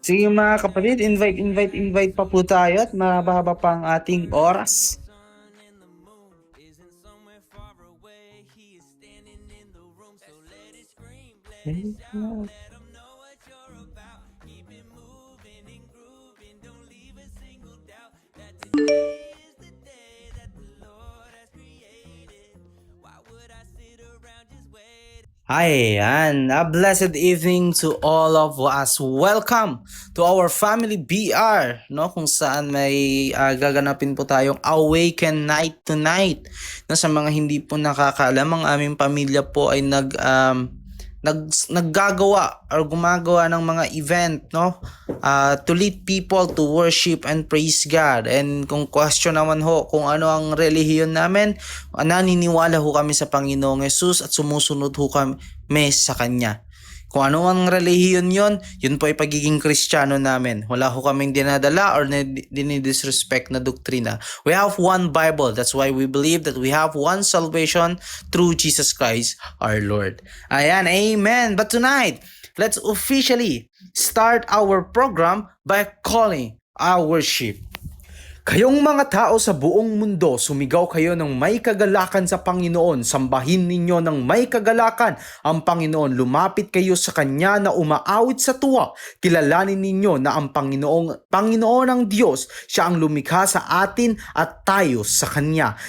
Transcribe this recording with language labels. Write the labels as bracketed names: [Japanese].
[Filipino] Sige mga kapatid, invite pa po tayo at mahaba pa ang ating oras. [English] sun and the moon isn't somewhere far away. He is standing in the room. So let it scream, let it shout, let them know what you're about. Keep it moving and grooving, don't leave a single doubt that today is the day that the Lord has created. Why would I sit around just waiting? Ayan, a blessed evening to all of us. Welcome to our family BR, no? [Filipino] Kung saan may gaganapin po tayong Awaken Night tonight. Na sa mga hindi po nakakaalam, ang aming pamilya po ay naggagawa or gumagawa ng mga event, no? [English] To lead people to worship and praise God. [Filipino] And kung question naman ho kung ano ang relihiyon namin, naniniwala ho kami sa Panginoong Yesus at sumusunod ho kami sa Kanya. Kung ano ang relihiyon yun po ay pagiging Kristiyano namin. Wala ho kaming dinadala or dinidisrespect na doktrina. [English] We have one Bible. That's why we believe that we have one salvation through Jesus Christ our Lord. Ayan, amen. But tonight, let's officially start our program by calling our worship. [Filipino] Kayong mga tao sa buong mundo, sumigaw kayo ng may kagalakan sa Panginoon. Sambahin ninyo ng may kagalakan ang Panginoon. Lumapit kayo sa Kanya na umaawit sa tuwa. Kilalanin ninyo na ang Panginoon ang Diyos. Siya ang lumikha sa atin at tayo sa Kanya.